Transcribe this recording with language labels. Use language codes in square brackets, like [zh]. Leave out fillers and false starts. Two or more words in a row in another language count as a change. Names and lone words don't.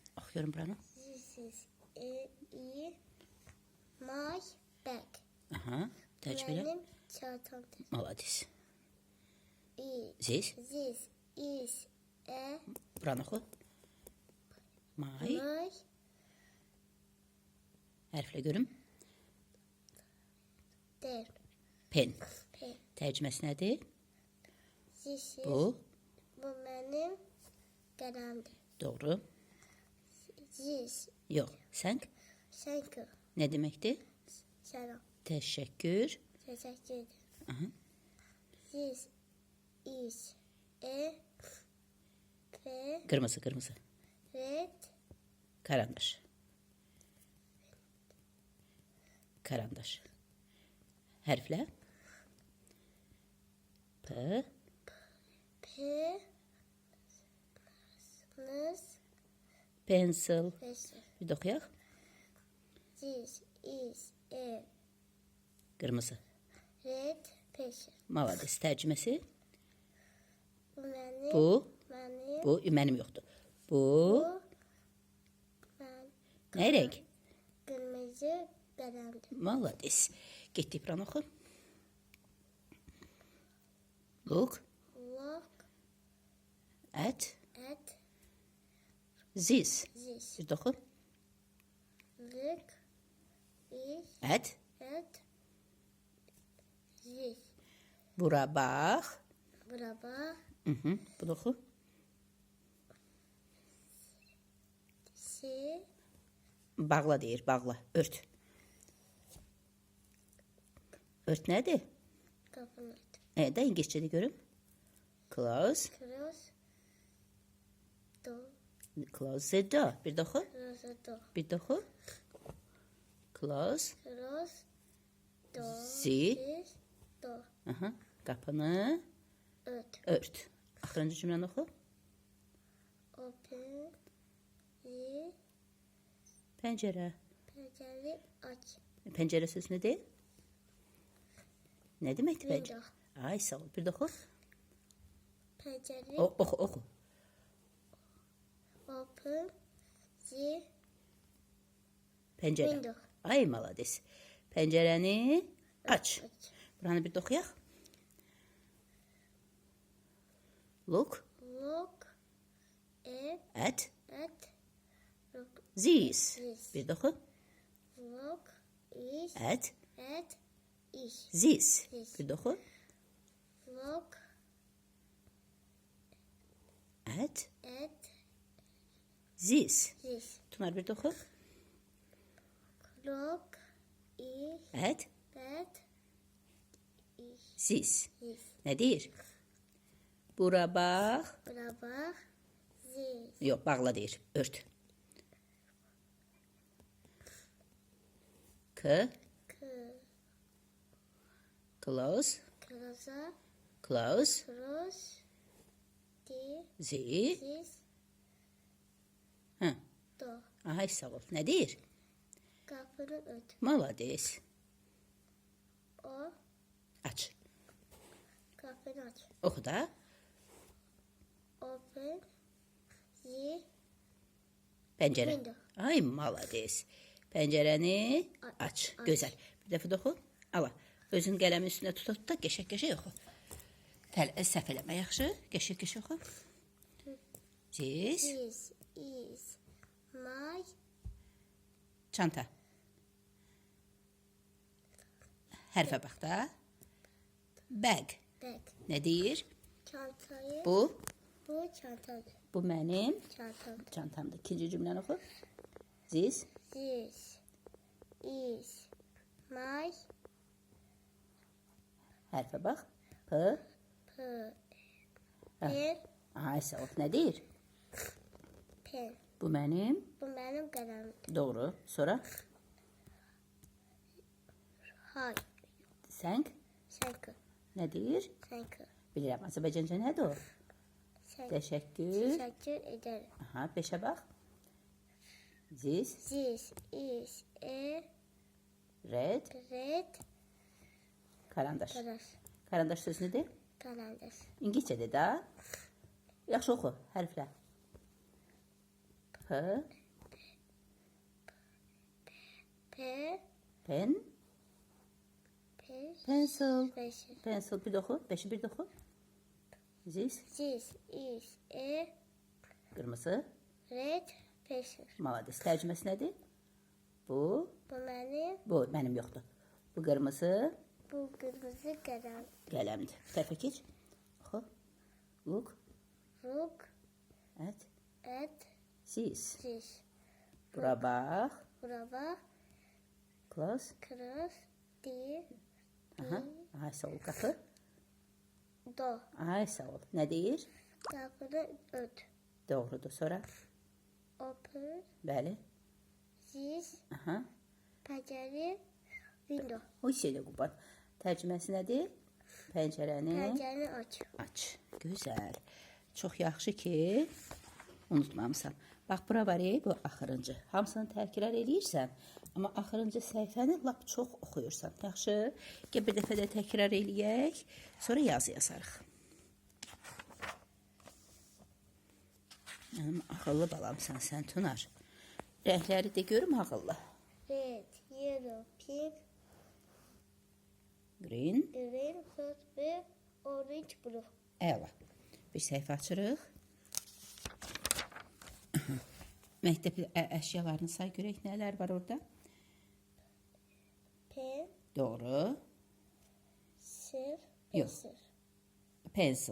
[az] Oxuyorum buranı. [en] This is my bag. [az] Aha. Tercüme elə. [tr] Benim çantamdır. [az] Malades. [en] This is a [az] Buranı oxu. [en] My. my [az] Hərflə görüm. [en] pen. Pen. Pen. [az] Tərcüməsi nədir? [en] This is [az] Bu. [tr] bu benim kalemdir. [az] Doğru. [en] This [az] Yox. Sən [en] thank you. [az] nə deməkdir? Selam. Təşəkkür. [tr] Teşekkür ederim. [az] Aha. [en] This is a [az] Qırmızı, qırmızı. [en] red [az] Karandaş. Karandaş. Hərflə. P. [en] Pencil. pencil. [az] Bir də oxuyaq. [en] This is a [az] Qırmızı. [en] red pencil. [az] Malades. Tərcüməsi. [tr] Bu benim. [az] Bu mənim yoxdur. Bu [tr] Ben [az] nə rəng? [tr] kırmızı kalemdir. [az] Malades. Getdik buranı oxu. [en] Look Look at at this. this. [az] Bir də oxu. [en] Look is At. at this. [az] Bura bax. Burada Bu da oxu. si Bağla deyir, bağla. Ört. Ört nədir? [tr] kapını [az] Də İngiliscədə görüm. [en] Close. cross do Close the door. [az] Bir də oxu. [en] cross do [az] Bir də oxu. [en] Close. cross do Si. this do [az] Aha. Qapını ört ört. Axırıncı cümləni oxu. [en] open the [az] Pəncərə. [tr] pencere aç [az] Pəncərə sözü nədir? Nə deməkdir pəncərə? [en] window [az] Ay, sağ ol. Bir də oxu. [tr] pencere [az] Oxu, oxu. [en] open the [az] Pəncərə. [en] window [az] Ay, malades. Pəncərəni aç. aç Buranı bir də oxuyaq. [en] Look look at at look this. this [az] Bir də oxu. [en] look is At at is this. This. [az] Bir də oxu. [en] look At at this. this [az] Tunar bir də oxu. [en] look is At at is this. this [az] Nə deyir? Bura bax. burada this Yox, bağla deyir. Ört. K. [en] Close. cross Close. cross the Z. this [az] Hə. [en] do [az] Ay, sağ ol. Nə deyir? [tr] kapını ört [az] Malades. o Aç. [tr] kapını aç [az] Oxu da. [en] open the [az] Pəncərə. [en] Window. [az] Ay, malades. Pəncərəni aç. Aç. Gözəl. Bir dəfə də oxu. Ala. Özün qələmin üstünə tut da qəşəng-qəşəng oxu. Səhv eləmə, yaxşı? Qəşəng-qəşəng oxu. [en] This. this is my [az] Çanta. Hərfə bax da. [en] Bag. bag [az] Nə deyir? [tr] çantayı [az] Bu çantadır bu mənim çantamdır çantamdır. İkinci cümləni oxu. [en] This this is my [az] hərfə bax. P. [en] pen [az] Ay, sağ ol. Nə deyir? [en] pen [az] Bu mənim. [tr] bu benim kalemimdir [az] Doğru. Sonra hay sən [en] thank you [az] nə deyir? [en] thank you [az] Bilirəm. Azərbaycanca nədir o? [en] thank you [az] Təşəkkür. [tr] teşekkür ederim [az] Aha, beşə bax. [en] This this is a red red [az] karandaş. kalas Karandaş sözü nədir? [tr] kalendir [az] İngiliscədir də. Yaxşı oxu hərflə. [en] P. Pen. Pencil. [az] Pencil. Pencil bir doxu. Beşi bir doxu. [en] This. This is a [az] Qırmızı. [en] red pencil. [az] Malades. Tərcüməsi nədir? Bu. Bu Mənim yoxdur. Bu qırmızı [tr] kırmızı kalem. [az] qələmdir. Bu tərəfə keç. Oxu. [en] Look Look at at this. this. [az] Bura bax. Buraya [en] Close. cross the [az] Aha. Ay sağ ol qapı. [en] do. [az] Ay sağ ol. Nə deyir? [tr] Kapını ört. [az] Doğrudur. Sonra. [en] Open [az] Bəli. [en] this [az] Aha. [en] pencere window. [az] O şeydə Quban. Tərcüməsi nədir? Pəncərəni [tr] Pencere aç. [az] aç. Gözəl. Çox yaxşı ki, unutmamısan. Bax, bura var bu axırıncı. Hamısını təkrar eləyirsən, amma axırıncı səhifəni lap çox oxuyursan. Yaxşı, gəl bir dəfə də təkrar eləyək, sonra yazı yazarıq. Mənim axıllı balamsan sən, Tunar. Rəngləri də görüm ağıllı. [en] Red, yellow, pink, Green, green, red ve orange, blue. [az] əla. Bir səhifə açırıq. Məktəb əşyalarını say görək nələr var orada. [en] Pen, [az] Doğru. [en] sir, [tr] Yok. [en] pencil. Pencil.